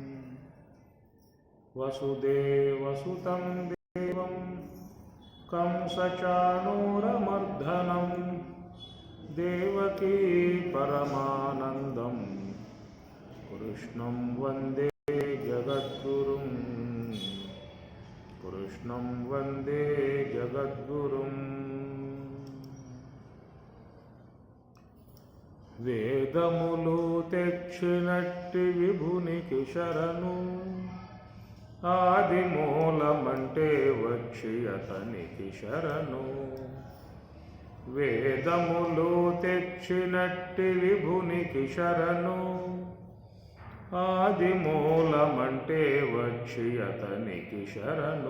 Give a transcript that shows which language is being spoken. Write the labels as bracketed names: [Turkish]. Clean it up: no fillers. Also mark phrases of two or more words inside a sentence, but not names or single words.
[Sanskrit] वसुदेवसुतं देवं कंसचाणूरमर्दनं देवकी परमानन्दं कृष्णं वन्दे जगद्गुरुं। कृष्णं वन्दे जगद्गुरुं। [Telugu] వేదములు తెచ్చినట్టి విభునికి శరణు, ఆది మూలమంటే వచ్చి అతనికి శరణు. వేదములు తెచ్చినట్టి విభునికి శరణు, ఆది మూలమంటే వచ్చి అతనికి శరణు.